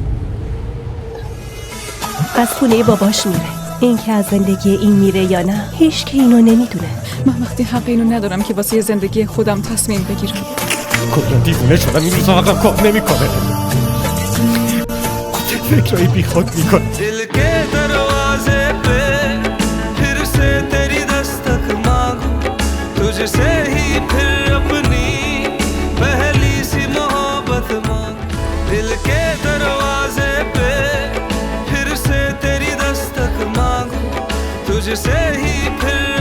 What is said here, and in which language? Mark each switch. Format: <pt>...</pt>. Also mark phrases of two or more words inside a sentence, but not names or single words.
<fa>از خونه باباش میره. این که از زندگی این میره یا نه هیچ که اینو نمیدونه. من وقتی حق اینو ندارم که واسه زندگی خودم تصمیم بگیرم. کلا دیوونه شدم، این روزا عقل کار نمیکنه. فکرایی بی خود میکنه.</fa> <ur>دل کے دروازے پہ پھر سے تیری دستک مانگوں، تجھ سے ہی پھر اپنی پہلی سی محبت مانگوں. دل کے دروازے پہ پھر سے تیری دستک مانگوں، تجھ سے ہی پھر</ur>